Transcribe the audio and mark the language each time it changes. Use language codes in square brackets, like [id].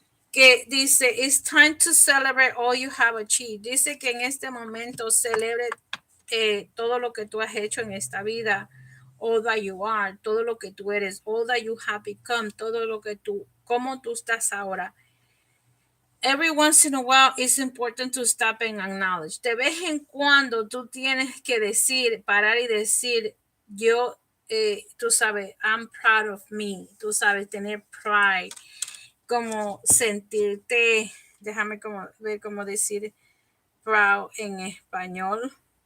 [es] Que dice, [en] it's time to celebrate all you have achieved. [es] Dice que en este momento celebre todo lo que tú has hecho en esta vida, [en] all that you are, [es] todo lo que tú eres, [en] all that you have become, [es] todo lo que tú, cómo tú estás ahora. [en] Every once in a while it's important to stop and acknowledge. [es] De vez en cuando tú tienes que decir, parar y decir, yo, tú sabes, [en] I'm proud of me, [es] tú sabes, tener pride, como sentirte, déjame como ver cómo decir proud en español.